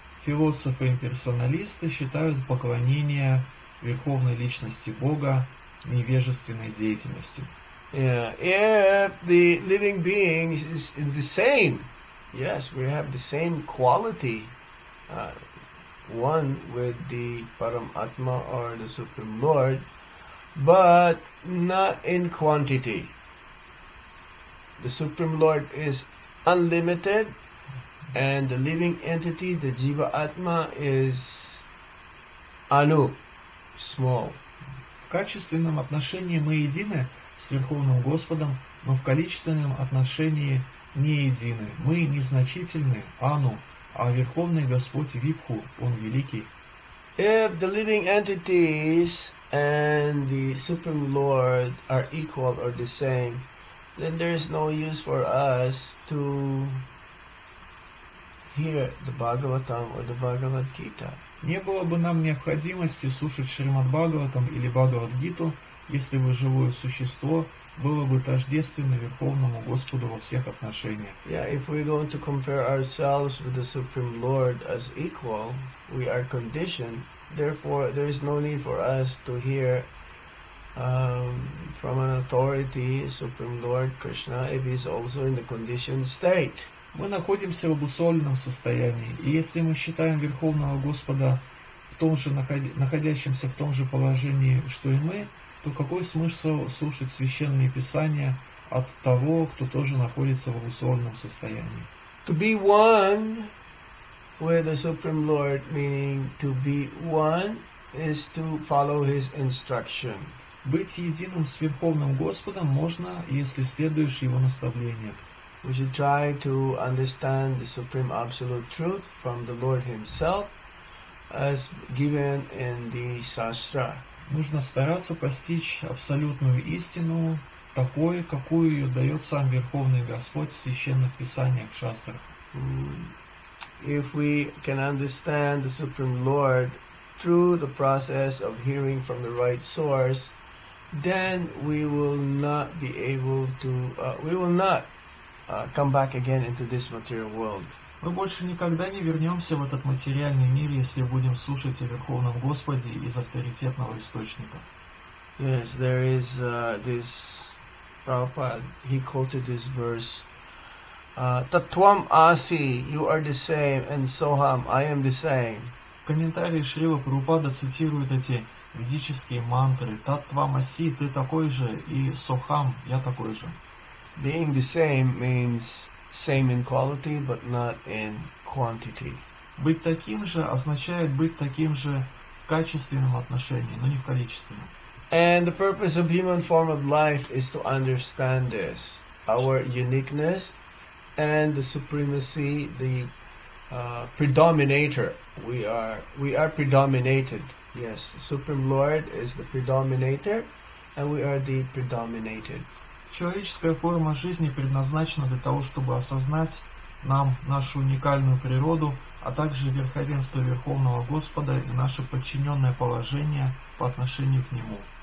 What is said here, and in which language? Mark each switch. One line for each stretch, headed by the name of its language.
Russian: Философы-имперсоналисты считают поклонение Верховной Личности Бога невежественной деятельностью.
English: Yeah, if the living being is in the same, yes, we have the same quality, one with the Paramatma or the Supreme Lord, but not in quantity. The Supreme Lord is unlimited, and the living entity, the Jiva Atma, is Anu, small.
Russian: В качественном отношении мы едины с Верховным Господом, но в количественном отношении не едины. Мы незначительны, Ану, а Верховный Господь Випху, Он великий.
English: If the living entities and the Supreme Lord are equal or the same, then there is no use for us to hear the Bhagavatam or the Bhagavad Gita.
Russian: Не было бы нам необходимости слушать Шримад Бхагаватам или Бхагавад-гиту, если бы живое существо было бы тождественно Верховному Господу во всех отношениях.
English: Yeah, if we're going to compare ourselves with the Supreme Lord as equal, we are conditioned. Therefore, there is no need for us to hear from an authority, Supreme Lord Krishna, if he's also in the conditioned state.
Russian: Мы находимся в обусловленном состоянии, и если мы считаем Верховного Господа в том же, находящимся в том же положении, что и мы, то какой смысл слушать священные писания от того, кто тоже находится в обусловленном состоянии?
English: To be one with the Supreme Lord, meaning to be one, is to follow his instruction.
Russian: Быть единым с Верховным Господом можно, если следуешь Его наставлениям.
English: We should try to understand the Supreme Absolute Truth from the Lord Himself as given in the Shastra.
Russian: Нужно стараться постичь абсолютную истину такой, какую ее дает сам Верховный Господь в священных писаниях, в шастрах.
English: If we can understand the Supreme Lord through the process of hearing from the right source, then we will not be able to, come back again into this material world.
Russian: Мы больше никогда не вернемся в этот материальный мир, если будем слушать о Верховном Господе из авторитетного источника.
English: Yes, there is this Prabhupada, he quoted this verse, Tatvam Asi, you are the same, and Soham, I am the same.
Russian: В комментарии Шрила Прабхупада цитируют эти ведические мантры «Таттвам аси, ты такой же», и «Сохам, я такой же».
English: Being the same means same in quality, but not in quantity.
Russian: Быть таким же означает быть таким же в качественном отношении, но не в количественном.
English: And the purpose of human form of life is to understand this, our uniqueness and the supremacy, the predominator. We are predominated. Yes, the Supreme Lord is the predominator, and we are the predominated.
Russian: Человеческая форма жизни предназначена для того, чтобы осознать нам нашу уникальную природу, а также верховенство Верховного Господа и наше подчиненное положение по отношению к Нему.